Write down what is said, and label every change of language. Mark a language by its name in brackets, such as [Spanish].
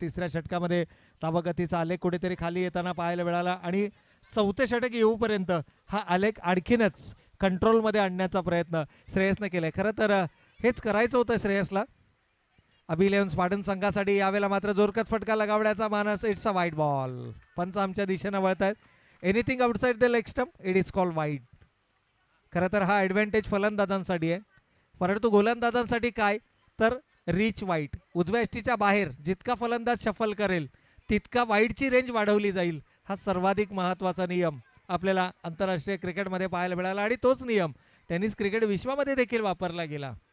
[Marathi] तिसऱ्या षटकामध्ये धावगतीचा आलेख कुठेतरी खाली येताना पाहायला मिळाला आणि चौथे षटक येऊपर्यंत हा आलेख आणखीनच कंट्रोलमध्ये आणण्याचा प्रयत्न श्रेयसने केलाय. खरं तर हेच करायचं होतं श्रेयसला. अभी 11 स्पार्टन संघासाठी यावेळेला मात्र जोरकत फटका लगावण्याचा मानस. [English] It's a wide ball. [Marathi] पंच आमच्या दिशेनं वळत आहेत. [English] Anything outside the leg stump it is called wide. [Marathi] खरं तर हा ॲडव्हान्टेज फलंदाजांसाठी आहे. परंतु गोलंदाजांसाठी काय तर रीच वाईड. उजव्या यष्टीच्या बाहेर जितका फलंदाज शफल करेल तितका वाईडची रेंज वाढवली जाईल. हा सर्वाधिक महत्त्वाचा नियम आपल्याला आंतरराष्ट्रीय क्रिकेटमध्ये पाहायला मिळाला आणि तोच नियम टेनिस क्रिकेट विश्वामध्ये देखील वापरला गेला.